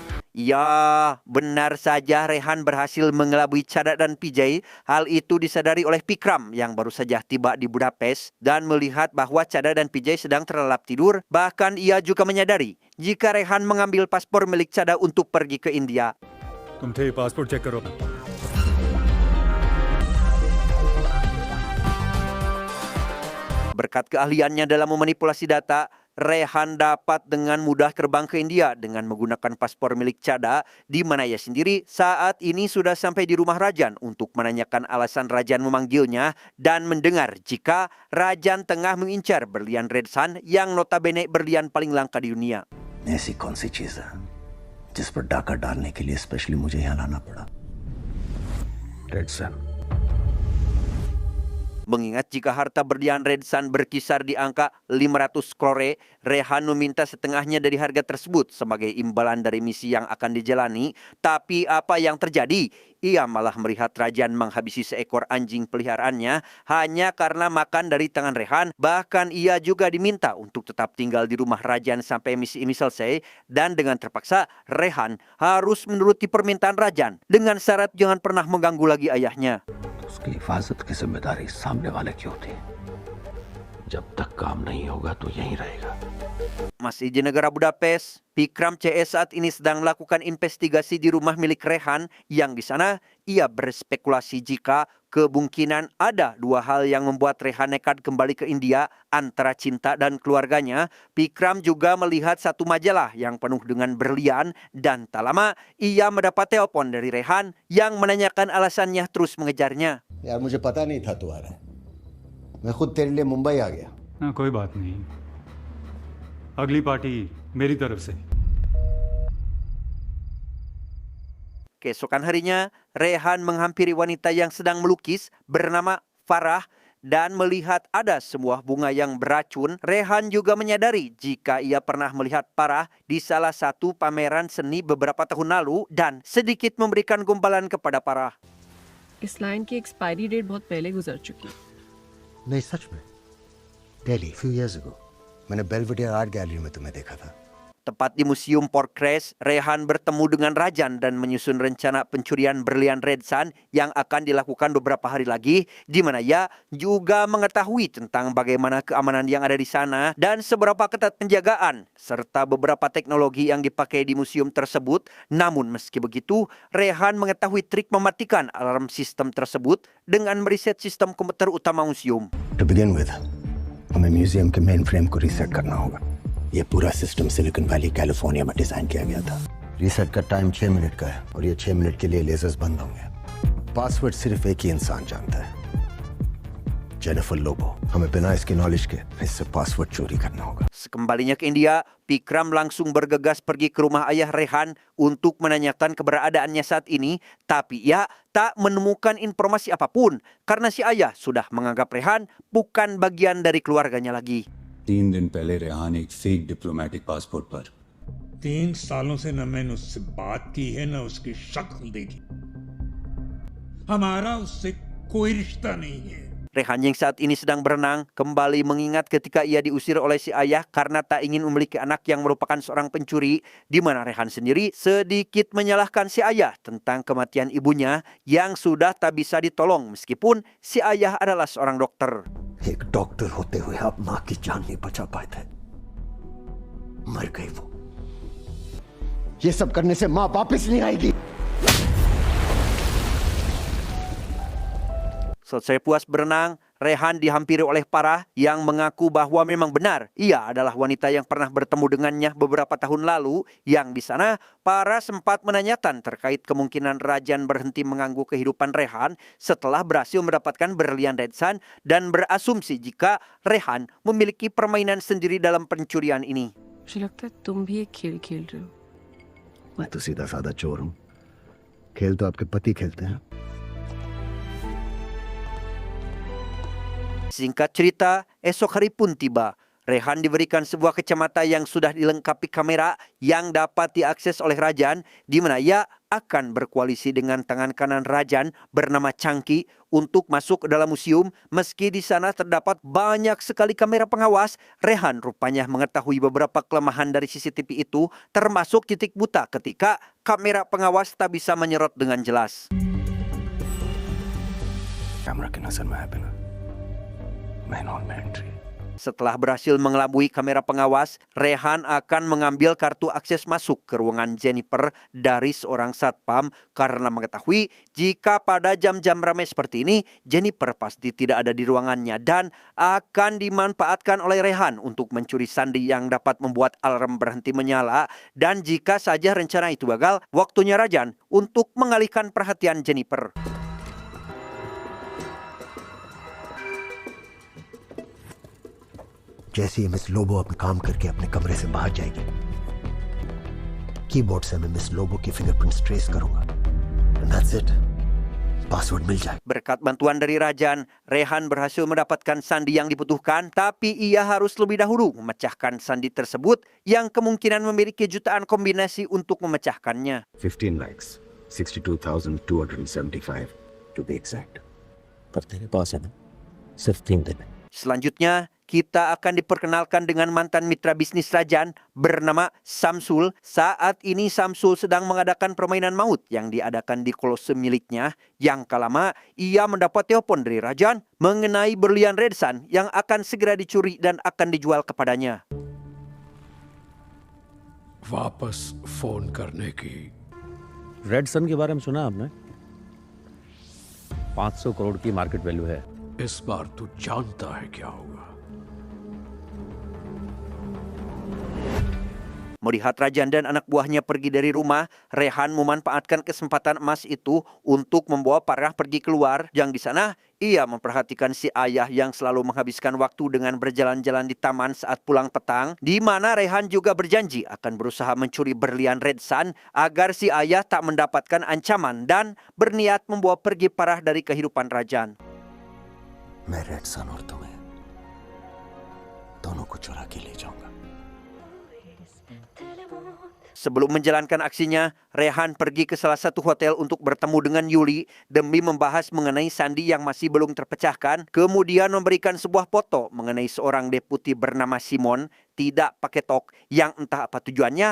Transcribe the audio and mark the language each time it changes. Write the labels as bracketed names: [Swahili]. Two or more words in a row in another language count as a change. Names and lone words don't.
[Indonesian] Ya, benar saja Rehan berhasil mengelabui Chada dan PJ. Hal itu disadari oleh Pikram yang baru saja tiba di Budapest dan melihat bahwa Chada dan PJ sedang terlelap tidur. Bahkan ia juga menyadari jika Rehan mengambil paspor milik Chada untuk pergi ke India. [Hindi] तुम थे पासपोर्ट चेक करो [Indonesian] Berkat keahliannya dalam memanipulasi data, Rehan dapat dengan mudah terbang ke India dengan menggunakan paspor milik Chada, di mana ia sendiri saat ini sudah sampai di rumah Rajan untuk menanyakan alasan Rajan memanggilnya dan mendengar jika Rajan tengah mengincar berlian Red Sun yang notabene berlian paling langka di dunia. [Hindi] ऐसी कौन सी चीज है जिस पर डाका डालने के लिए स्पेशली मुझे यहाँ लाना पड़ा? रेड सन। [Indonesian] Mengingat jika harta berlian Red Sun berkisar di angka 500 crore, Rehan meminta setengahnya dari harga tersebut sebagai imbalan dari misi yang akan dijalani. Tapi apa yang terjadi? Ia malah melihat Rajan menghabisi seekor anjing peliharaannya hanya karena makan dari tangan Rehan. Bahkan ia juga diminta untuk tetap tinggal di rumah Rajan sampai misi ini selesai. Dan dengan terpaksa, Rehan harus menuruti permintaan Rajan dengan syarat jangan pernah mengganggu lagi ayahnya. [Hindi] उसकी हिफाजत की जिम्मेदारी सामने वाले की होती है। जब तक काम नहीं होगा तो यहीं रहेगा। [Indonesian] Masih di negara Budapest, Pikram CS saat ini sedang melakukan investigasi di rumah milik Rehan yang di sana ia berspekulasi jika kemungkinan ada dua hal yang membuat Rehan nekat kembali ke India antara cinta dan keluarganya. Pikram juga melihat satu majalah yang penuh dengan berlian dan tak lama ia mendapat telepon dari Rehan yang menanyakan alasannya terus mengejarnya. [Hindi] यार मुझे पता नहीं था तू आ रहा है। मैं खुद तेरे लिए मुंबई आ गया। हाँ कोई बात नहीं अगली पार्टी मेरी तरफ से [Indonesian] Keesokan harinya, Rehan menghampiri wanita yang sedang melukis bernama Farah dan melihat ada sebuah bunga yang beracun. Rehan juga menyadari jika ia pernah melihat Farah di salah satu pameran seni beberapa tahun lalu dan sedikit memberikan gumpalan kepada Farah. [Hindi] इस लाइन की एक्सपायरी डेट बहुत पहले गुजर चुकी है। नहीं सच में। दिल्ली [English] few years ago [Hindi] मैंने बेल्वेडियर आर्ट गैलरी में तुम्हें देखा था। [Indonesian] Tepat di Museum Port Crash, Rehan bertemu dengan Rajan dan menyusun rencana pencurian berlian Red Sun yang akan dilakukan beberapa hari lagi, di mana ia juga mengetahui tentang bagaimana keamanan yang ada di sana dan seberapa ketat penjagaan serta beberapa teknologi yang dipakai di museum tersebut. Namun meski begitu, Rehan mengetahui trik mematikan alarm sistem tersebut dengan meriset sistem komputer utama museum. [English] To begin with, [Hindi] हमें म्यूजियम के [English] main frame [Hindi] को रीसेट करना होगा। ये पूरा सिस्टम सिलिकॉन वैली कैलिफोर्निया में डिजाइन किया गया था। रीसेट का टाइम 6 मिनट का है और ये 6 मिनट के लिए लेजर्स बंद होंगे। पासवर्ड सिर्फ एक ही इंसान जानता है, जेनिफर लोबो। हमें बिना इसकी नॉलेज के इससे पासवर्ड चोरी करना होगा। [Indonesian] Sekembalinya ke India, Pikram langsung bergegas pergi ke rumah ayah Rehan untuk menanyakan keberadaannya saat ini, tapi ia tak menemukan informasi apapun karena si ayah sudah menganggap Rehan bukan bagian dari keluarganya lagi. [Hindi] 3 दिन पहले रेहान एक [English] fake diplomatic passport [Hindi] पर 3 सालों से न मैंने उससे बात की है न उसकी शक्ल देखी। हमारा उससे कोई रिश्ता नहीं है। [Indonesian] Rehan yang saat ini sedang berenang kembali mengingat ketika ia diusir oleh si ayah karena tak ingin memiliki anak yang merupakan seorang pencuri, di mana Rehan sendiri sedikit menyalahkan si ayah tentang kematian ibunya yang sudah tak bisa ditolong meskipun si ayah adalah seorang dokter. [Hindi] एक डॉक्टर होते हुए आप माँ की जान नहीं बचा पाए थे, मर गई वो। ये सब करने से माँ वापस नहीं आएगी। [Indonesian] Selesai puas berenang, Rehan dihampiri oleh Farah yang mengaku bahwa memang benar ia adalah wanita yang pernah bertemu dengannya beberapa tahun lalu. Yang di sana, Farah sempat menanyakan terkait kemungkinan Rajan berhenti mengganggu kehidupan Rehan setelah berhasil mendapatkan berlian Red Sun dan berasumsi jika Rehan memiliki permainan sendiri dalam pencurian ini. [Hindi] मुझे लगता है तुम भी एक खेल खेल रहे हो। मैं तो सीधा साधा चोर हूँ, खेल तो आपके पति खेलते हैं। [Indonesian] Singkat cerita, esok hari pun tiba. Rehan diberikan sebuah kacamata yang sudah dilengkapi kamera yang dapat diakses oleh Rajan, di mana ia akan berkoalisi dengan tangan kanan Rajan bernama Changki untuk masuk ke dalam museum. Meski di sana terdapat banyak sekali kamera pengawas, Rehan rupanya mengetahui beberapa kelemahan dari CCTV itu, termasuk titik buta ketika kamera pengawas tak bisa menyerot dengan jelas. [Hindi] कैमरा के नजर में है बिना मैं नॉन में एंट्री [Indonesian] Setelah berhasil mengelabui kamera pengawas, Rehan akan mengambil kartu akses masuk ke ruangan Jennifer dari seorang satpam karena mengetahui jika pada jam-jam ramai seperti ini, Jennifer pasti tidak ada di ruangannya dan akan dimanfaatkan oleh Rehan untuk mencuri sandi yang dapat membuat alarm berhenti menyala. Dan jika saja rencana itu gagal, waktunya Rajan untuk mengalihkan perhatian Jennifer. [Hindi] जैसे ही मिस लोबो अपना काम करके अपने कमरे से बाहर जाएगी, कीबोर्ड से मैं मिस लोबो की [English] fingerprints trace [Hindi] करूंगा [English] and that's it. [Hindi] Password मिल जाएगा. [Indonesian] Berkat bantuan dari Rajan, Rehan berhasil mendapatkan sandi yang dibutuhkan, tapi ia harus lebih dahulu memecahkan sandi tersebut yang kemungkinan memiliki jutaan kombinasi untuk memecahkannya. [English] 15 likes, 62,275 to be exact. [Hindi] पर तेरे पास है ना सिर्फ 3 दिन. [Indonesian] Selanjutnya, kita akan diperkenalkan dengan mantan mitra bisnis Rajan bernama Samsul. Saat ini Samsul sedang mengadakan permainan maut yang diadakan di kolosseum miliknya. Yang tak lama, ia mendapat telepon dari Rajan mengenai berlian Red Sun yang akan segera dicuri dan akan dijual kepadanya. [Hindi] वापस फोन करने की रेड सन के बारे में सुना आपने? 500 करोड़ की [English] market value [Hindi] है. इस बार तू जानता है क्या होगा. [Indonesian] Melihat Rajan dan anak buahnya pergi dari rumah, Rehan memanfaatkan kesempatan emas itu untuk membawa Parah pergi keluar. Yang di sana, ia memperhatikan si ayah yang selalu menghabiskan waktu dengan berjalan-jalan di taman saat pulang petang, di mana Rehan juga berjanji akan berusaha mencuri berlian Red Sun agar si ayah tak mendapatkan ancaman dan berniat membawa pergi Parah dari kehidupan Rajan. [Hindi] मैं रेड सन और तुम्हें दोनों को चुरा के ले जाऊंगा. [Indonesian] Sebelum menjalankan aksinya, Rehan pergi ke salah satu hotel untuk bertemu dengan Yuli demi membahas mengenai sandi yang masih belum terpecahkan, kemudian memberikan sebuah foto mengenai seorang deputi bernama Simon, tidak pakai tok, yang entah apa tujuannya.